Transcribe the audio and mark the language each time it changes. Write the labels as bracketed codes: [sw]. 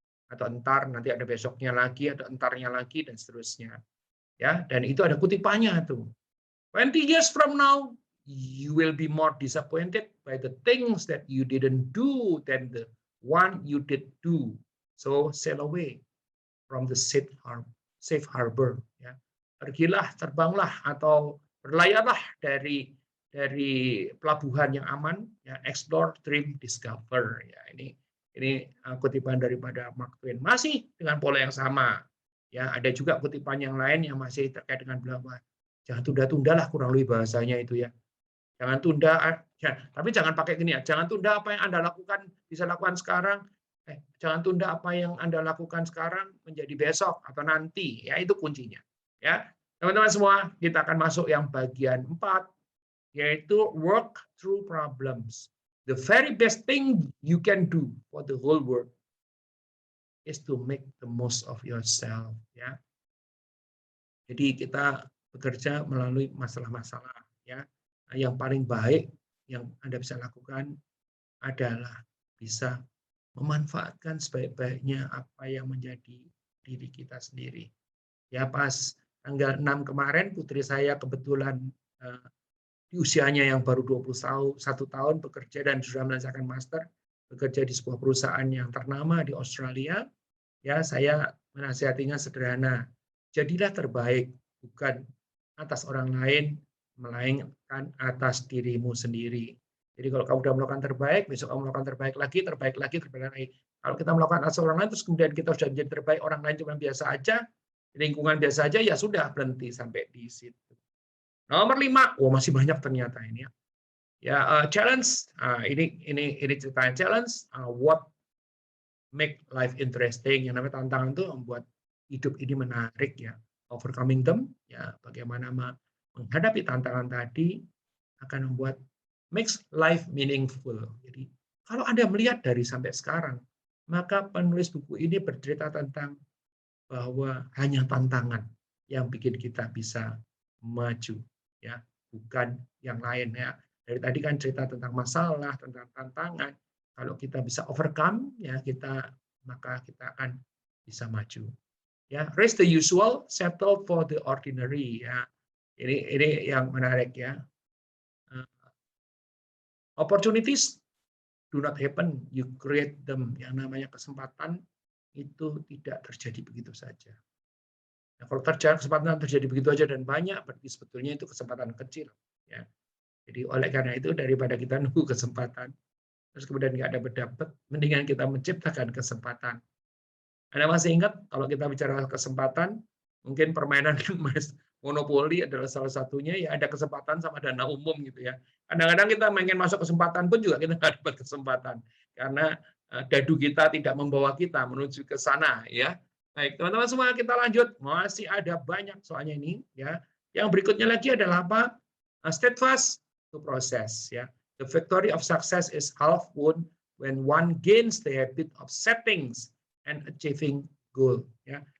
[id] atau entar, nanti ada besoknya lagi, ada entarnya lagi, dan seterusnya. Ya, dan itu ada kutipannya tuh. [en] 20 years from now, you will be more disappointed by the things that you didn't do than the one you did do. So sail away from the safe harbor. [id] Ya. Pergilah, terbanglah, atau berlayarlah dari pelabuhan yang aman. [en] Ya, explore, dream, discover. [id] Ya, ini kutipan daripada Mark Twain. Masih dengan pola yang sama. Ya, ada juga kutipan yang lain yang masih terkait dengan bahwa jangan tunda-tundalah, kurang lebih bahasanya itu ya. Jangan tunda, ya, tapi jangan pakai gini ya. Jangan tunda apa yang Anda lakukan, bisa lakukan sekarang. Jangan tunda apa yang Anda lakukan sekarang menjadi besok atau nanti. Ya, itu kuncinya. Ya, teman-teman semua, kita akan masuk yang bagian 4, yaitu [en] work through problems. The very best thing you can do for the whole world is to make the most of yourself. [id] Ya, jadi kita bekerja melalui masalah-masalah. Ya, yang paling baik yang Anda bisa lakukan adalah bisa memanfaatkan sebaik-baiknya apa yang menjadi diri kita sendiri. Ya, pas tanggal 6 kemarin putri saya kebetulan di usianya yang baru 21 tahun bekerja dan sudah menyelesaikan master, bekerja di sebuah perusahaan yang ternama di Australia. Ya, saya menasihatinya sederhana. Jadilah terbaik, bukan atas orang lain, melainkan atas dirimu sendiri. Jadi kalau kamu sudah melakukan terbaik, besok kamu melakukan terbaik lagi, terbaik lagi, terbaik lagi. Kalau kita melakukan atas orang lain, terus kemudian kita sudah menjadi terbaik, orang lain cuma biasa aja, lingkungan biasa aja, ya sudah, berhenti sampai di situ. Nomor 5, masih banyak ternyata ini ya. Ya, challenge. Ini ceritanya challenge. [en] What make life interesting? [id] Yang namanya tantangan itu membuat hidup ini menarik ya. [en] Overcoming them, [id] ya, bagaimana menghadapi tantangan tadi akan membuat [en] makes life meaningful. [id] Jadi kalau Anda melihat dari sampai sekarang, maka penulis buku ini bercerita tentang bahwa hanya tantangan yang bikin kita bisa maju, ya, bukan yang lain ya. Dari tadi kan cerita tentang masalah, tentang tantangan. Kalau kita bisa overcome, ya maka kita akan bisa maju. [en] Ya, raise the usual, settle for the ordinary. [id] Ya, ini yang menarik ya. [en] Opportunities do not happen, you create them. [id] Yang namanya kesempatan itu tidak terjadi begitu saja. Nah, kalau kesempatan terjadi begitu aja dan banyak, berarti sebetulnya itu kesempatan kecil. Ya. Jadi oleh karena itu daripada kita nunggu kesempatan, terus kemudian nggak dapat, mendingan kita menciptakan kesempatan. Anda masih ingat kalau kita bicara kesempatan, mungkin permainan monopoli adalah salah satunya, ya ada kesempatan sama dana umum gitu ya. Kadang-kadang kita ingin masuk kesempatan pun juga kita nggak dapat kesempatan karena dadu kita tidak membawa kita menuju ke sana ya. Baik, teman-teman semua, kita lanjut. Masih ada banyak soalnya ini ya. Yang berikutnya lagi adalah apa? [en] Steadfast to process ya. The victory of success is half won when one gains the habit of settings and achieving goal ya.